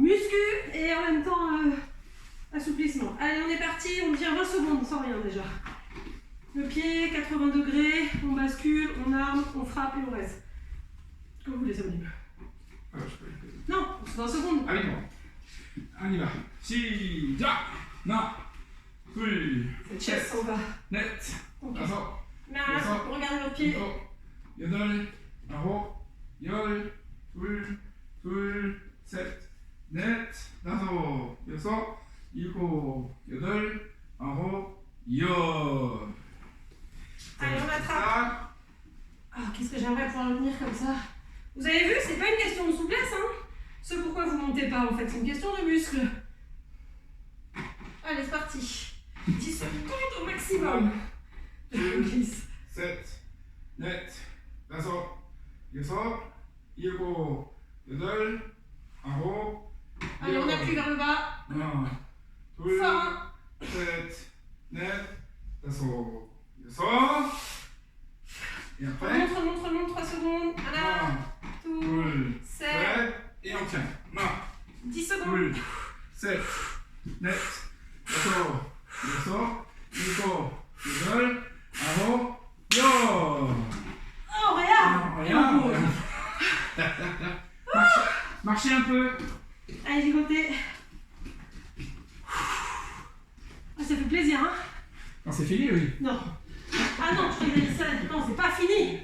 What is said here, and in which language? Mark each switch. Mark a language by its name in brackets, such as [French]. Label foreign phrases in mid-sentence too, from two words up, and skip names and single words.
[French] Muscu et en même temps assouplissement. Allez, on est parti. On tient 20 secondes sans rien déjà. Le pied, 80 degrés. On bascule, on arme, on frappe et on reste. Comme vous voulez, Samanim. Ah, je peux le faire. Non, 20 secondes. Ah oui, bon. On y va. [Korean] 시작. 하나, 둘, [French] Cette chaise s'en va. [Korean] 넷, [French] Ok. [Korean] 다섯, [French] Là, on regarde nos pieds. [Korean] 일곱, 여덟, 아홉, 열, 둘, 셋, 넷, 다섯, 여섯, 일곱, 여덟, 아홉, 열. [French] Allez, on attrape. Ah, qu'est-ce que j'aimerais pouvoir le tenir comme ça. Vous avez vu, c'est pas une question de souplesse, hein. Ce pourquoi vous montez pas, en fait, c'est une question de muscle. Allez, c'est parti. 10 secondes au maximum. Je glisse. [Korean] 셋, 넷, 다섯, 여섯, 일곱, 여덟, 아홉, [French] Allez, on appuie vers le bas. [Korean] 하나, 둘, [French] Fort. [Korean] 셋, 넷, 다섯, 여섯. [French] Et après, Remonte, 3 secondes. Voilà. 1, Tout. 2, 7. 7, et on tient. 10 1, secondes. 2, 7, [Korean] 넷, 다섯, 여섯, 일곱, 여덟, 아홉, 열. [French] Oh, regarde. Regarde. Marchez un peu. Allez, du côté. Ah, ça fait plaisir, hein. Non, c'est fini, oui. Non. Ah non, je t'ai dit ça. Non, c'est pas fini.